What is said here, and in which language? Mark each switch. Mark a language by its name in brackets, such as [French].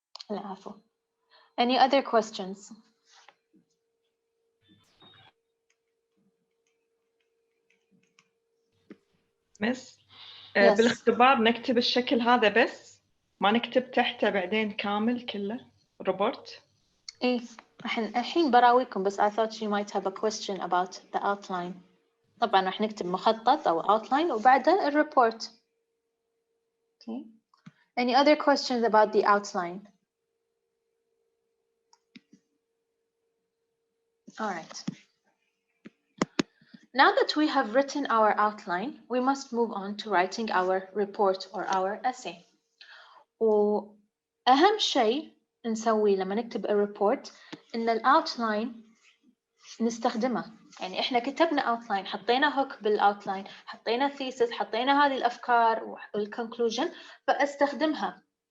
[Arabic] العفو. [English] Any other questions? [Arabic] Miss بالاختبار نكتب الشكل هذا بس، ما نكتب تحته بعدين كامل كله ريبورت؟ إيه الحين براويكم، بس [English] I thought you might have a question about the outline. [Arabic] طبعا راح نكتب مخطط أو outline وبعدها الريبورت. [English] Okay. Any other questions about the outline? All right. Now that we have written our outline, we must move on to writing our report or our essay. [Arabic] وأهم شيء نسويه لما نكتب الريبورت إن الأوتلاين نستخدمه. يعني إحنا كتبنا أوتلاين، حطينا هوك بالأوتلاين، حطينا ثيسس، حطينا هذه الأفكار والكونكلوجن، فأستخدمها.